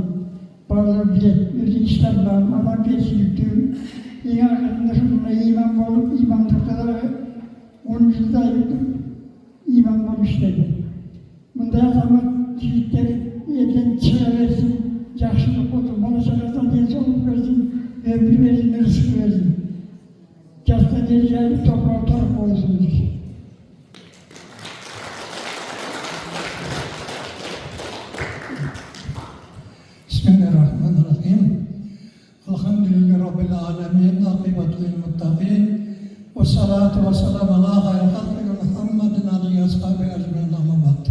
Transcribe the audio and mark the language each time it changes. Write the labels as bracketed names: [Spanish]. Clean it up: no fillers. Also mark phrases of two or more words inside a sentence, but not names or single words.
[Kyrgyz] Баалар билет, өзү иштардан адамгерчиликтүү, эң акырында ушундай имам болуп, имамдыкта дагы 10 жылдай имам болуп иштеди. Мындай азамат жигиттер элден чыга берсин, жакшылык болсун, бала чагасына ден соолук берсин, өмүр берсин, рызык берсин. Жастан эл жайылып топурак торп болсун. [Arabic] بسم الله الرحمن الرحيم. الحمد لله رب العالمين. العاقبة للمتقين. والصلاة والسلام على خير خلق محمد عليه وأصحابه أجمعين.